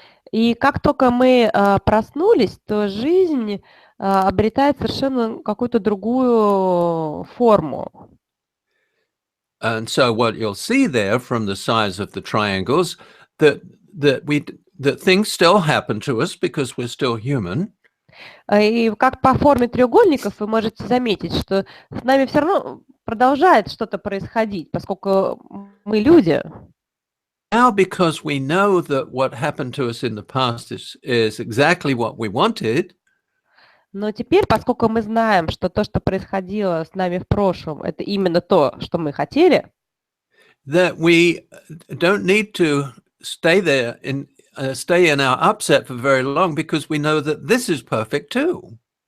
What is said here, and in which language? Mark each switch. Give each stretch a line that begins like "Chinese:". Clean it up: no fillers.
Russian: И как только мы проснулись, то жизнь обретает совершенно какую-то другую форму.
English: And so what you'll see there from the size of the triangles, that things still happen to us because we're still human.
Russian: И как по форме треугольников вы можете заметить, что с нами все равно продолжает что-то происходить, поскольку мы люди.
English: Now, because we know that what happened to us in the past is exactly what we wanted.
Russian: Но теперь, поскольку мы знаем, что то, что происходило с нами в прошлом, это именно то, что мы хотели,
English: that we don't need to stay there stay in our upset for very long because we know that this is perfect too.